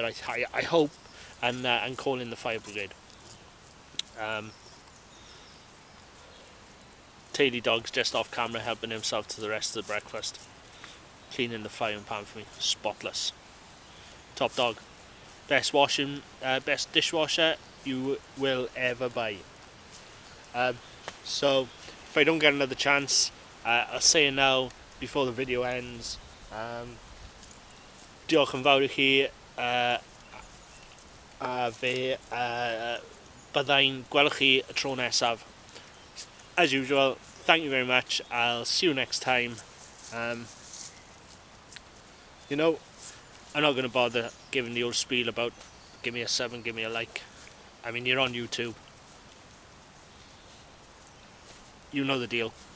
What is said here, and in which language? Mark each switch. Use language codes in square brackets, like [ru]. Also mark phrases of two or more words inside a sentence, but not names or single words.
[en] I hope, and calling the fire brigade. Taily Dog's just off camera helping himself to the rest of the breakfast, cleaning the frying pan for me, spotless. Top dog, best dishwasher you will ever buy. So if I don't get another chance, I'll say it now before the video ends. [cy] Diolch yn fawr I chi, a fe byddai'n gweld chi y tro nesaf. [en] As usual, thank you very much. I'll see you next time. You know, I'm not going to bother giving the old spiel about give me a sub and give me a like. I mean, you're on YouTube. You know the deal.